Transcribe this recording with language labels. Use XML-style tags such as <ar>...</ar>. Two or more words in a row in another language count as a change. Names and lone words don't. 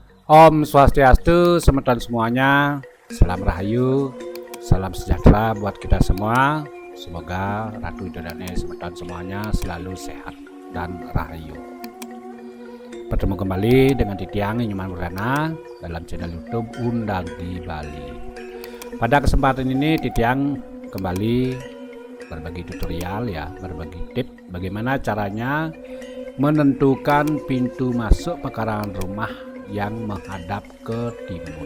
<id>Om Swastiastu, semeton semuanya. Salam Rahayu, salam sejahtera buat kita semua. Semoga Ratu Idodane semeton semuanya selalu sehat dan rahayu. Bertemu kembali dengan Titiang Inyuman Wardana dalam channel YouTube Undang di Bali. Pada kesempatan ini Titiang kembali berbagi tutorial berbagi tips bagaimana caranya menentukan pintu masuk pekarangan rumah yang menghadap ke timur.</id>